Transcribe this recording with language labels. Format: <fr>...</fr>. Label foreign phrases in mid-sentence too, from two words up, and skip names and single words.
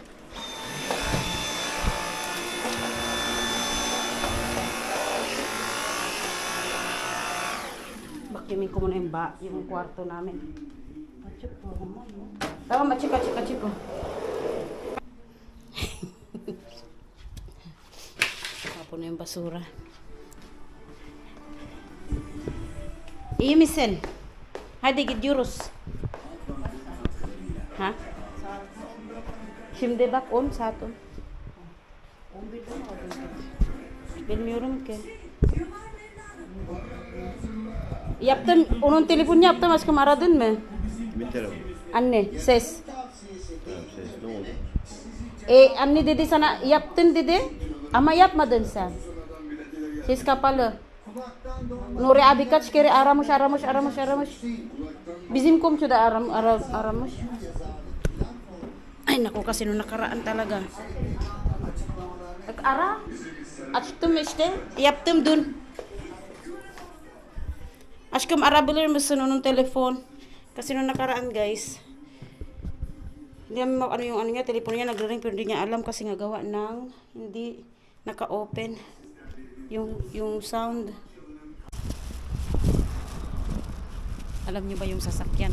<tl>Vacuumin ko muna yung kwarto namin. Tama, machika. Tapon na yung basura. Misen.</tl> <tr>Hadi gidiyoruz. Ha? Şimdi bak 10 saat 10. Bilmiyorum ki. Yaptım, onun telefonunu yaptım aşkım, aradın mı? Kimin telefonu? Anne, ses. Tamam, ses ne oldu? Anne dedi sana yaptın dedi ama yapmadın sen. Ses kapalı. Nuri abi kaç kere aramış. Bizim komşu da aramış.</tr> <tl>Ay naku, kasi nung nakaraan talaga.</tl> <tr>Ara, açtım işte, yaptım dün. Aşkım arabilir misin onun telefon?</tr> <tl>Kasi nung nakaraan guys, hindi naman ano yung ano niya, telepono niya nagre-ring pero hindi niya alam kasi nga gawa ng hindi naka-open yung sound. Alam niyo ba yung sasakyan?</tl>